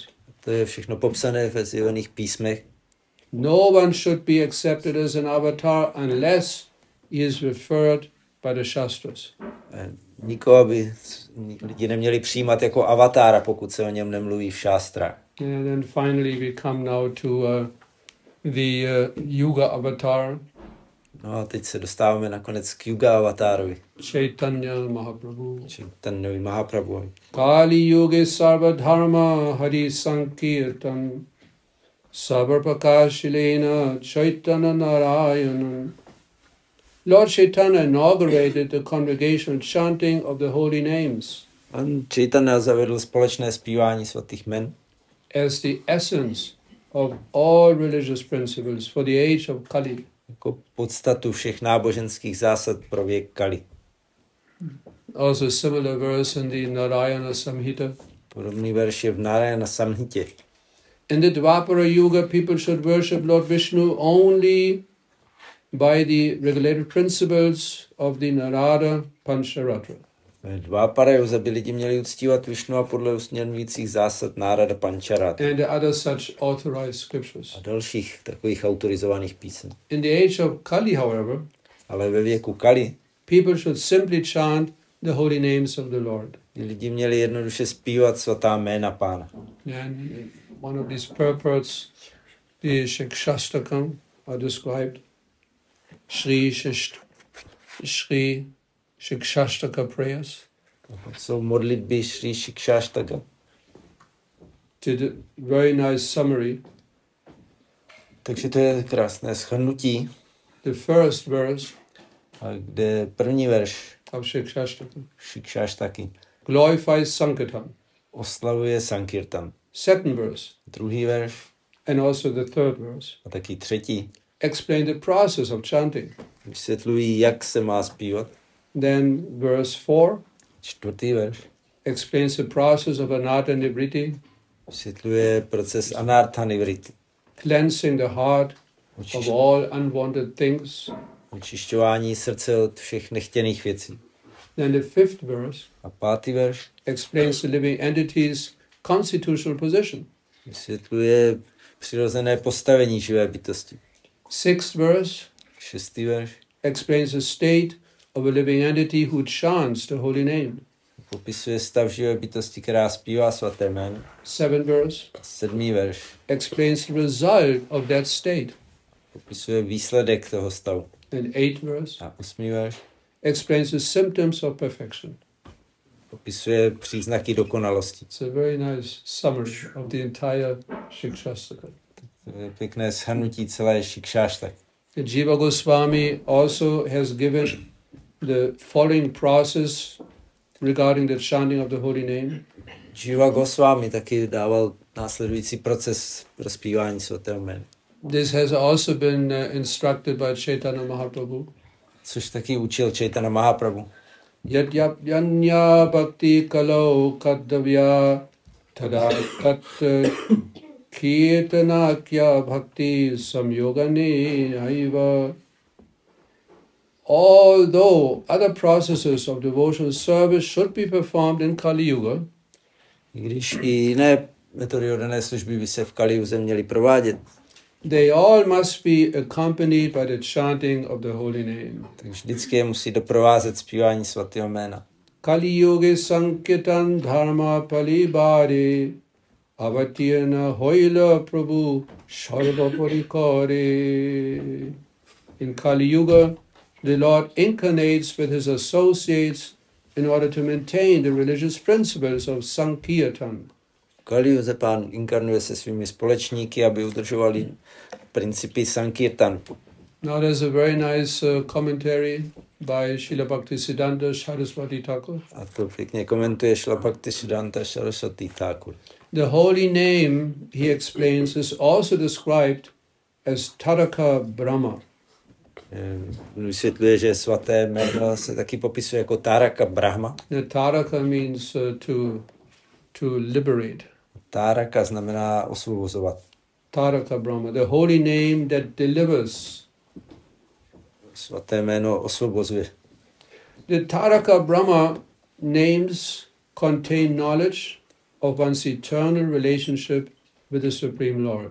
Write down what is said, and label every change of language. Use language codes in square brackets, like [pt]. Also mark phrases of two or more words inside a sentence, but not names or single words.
[cs] To je všechno popsané ve zjevených písmech. [en] No one should be accepted as an avatar unless he is referred by the Shastras. [cs] Nikoho by lidi neměli přijímat jako avatára, pokud se o něm nemluví v šástrách. [en] And then finally we come now to the Yuga avatar. [cs] No a teď se dostáváme nakonec k Yuga avatárovi. [en] Chaitanya Mahaprabhu. [cs] Chaitanya Mahaprabhu. [sa] कलि युगे सर्व धर्म हरि संकीर्तन सर्व प्रकाशिलेन चैतन्य नारायणन्. [en] Lord Chaitanya inaugurated the congregational chanting of the holy names. [cs] Chaitanya zavedl společné zpívání svatých jmen [en] as the essence of all religious principles for the age of Kali. [cs] Jako podstatu všech náboženských zásad pro věk Kali. [en] Also a similar verse in the Narayana Samhita. [cs] Podobný verš je v Narayana Samhitě. [en] In the Dvapara Yuga, people should worship Lord Vishnu only by the regulated principles of the Narada Pancharatra. [cs] Ve Dvapara Yuze by lidi měli uctívat Višnua podle usměrňujících zásad Narada Pancharatra. [en] And the other such authorized scriptures. [cs] A dalších takových autorizovaných písem. [en] In the age of Kali, however, [cs] ale ve věku Kali, [en] people should simply chant the holy names of the Lord. [cs] Lidi měli jednoduše zpívat svatá jména Pána. [en] And one of these purports, the Shikshastakam, are described. Shri Shikshastaka prayers. [cs] Jsou modlitby Shri Shikshastaka. [en] Did a very nice summary. [cs] Takže to je krásné shrnutí. [en] The first verse, [cs] a kde první verš [en] of Shikshastaka [cs] Shikshastaki [en] glorifies Sankirtan. [cs] Oslavuje Sankirtan. [en] Second verse, [cs] druhý verš [en] and also the third verse, [cs] a taky třetí [en] explain the process of chanting. [cs] Vysvětlují, jak se má zpívat. [en] Then verse 4, [cs] čtvrtý verš [en] explains the process of [sa] अनर्थ निवृत्ति. [cs] Vysvětluje proces [sa] अनर्थ निवृत्ति. [en] Cleansing the heart of all unwanted things. [cs] Očišťování srdce od všech nechtěných věcí. [en] Then the fifth verse, [cs] a pátý verš [en] explains the living entity's constitutional position. [cs] Vysvětluje přirozené postavení živé bytosti. [en] Sixth verse, [cs] šestý verš [en] explains the state of a living entity who chants the holy name. [cs] Popisuje stav živé bytosti, která zpívá svaté jméno. [en] 7th verse [cs] 7. verš. [en] explains the result of that state. [cs] Popisuje výsledek toho stavu. [en] And 8th verse [cs] A 8. verš [en] explains the symptoms of perfection. [cs] popisuje příznaky dokonalosti. [en] It's a very nice summary of the entire Shikshastra. [cs] To je pěkné shrnutí celé Shikshashtaka. [en] Jiva Goswami also has given the following process regarding the chanting of the holy name. [cs] Jiva Goswami taky dával následující proces pro zpívání svatého jména. [en] This has also been instructed by Chaitanya Mahaprabhu. [cs] Což taky učil Chaitanya Mahaprabhu. [sa] यद् यन्य भक्ति कलौ कर्तव्या तदा तत् कीर्तनाख्य भक्ति संयोगेन एव. [en] Although other processes of devotional service should be performed in Kali Yuga, [cs] I když i jiné metody oddané služby by se v Kali Yuze měly provádět, [en] they all must be accompanied by the chanting of the holy name. [cs] tak vždycky je musí doprovázet zpívání svatého jména. [bn] কলি যুগে সংকীর্তন ধর্ম পালিবারে অবতীর্ণ হৈলা প্রভু সর্ব পরিকরে. [en] In Kali Yuga, the Lord incarnates with his associates in order to maintain the religious principles of Sankirtan. [cs] V Kali Yuze Pán inkarnuje se svými společníky, aby udržovali principy Sankirtanu. [en] Now there's a very nice commentary by Srila Bhaktisiddhanta Saraswati Thakur. [cs] A to pěkně komentuje Šla Bhaktisiddhanta Saraswati Thakur. [en] The holy name, he explains, is also described as Taraka Brahma. [cs] Vysvětluje, že svaté jméno se taky popisuje jako Taraka Brahma. [en] The Taraka means to liberate. [cs] Taraka znamená osvobozovat. [en] Taraka Brahma, the holy name that delivers. [cs] Svaté jméno osvobozuje. [en] The Taraka Brahma names contain knowledge of one's eternal relationship with the Supreme Lord.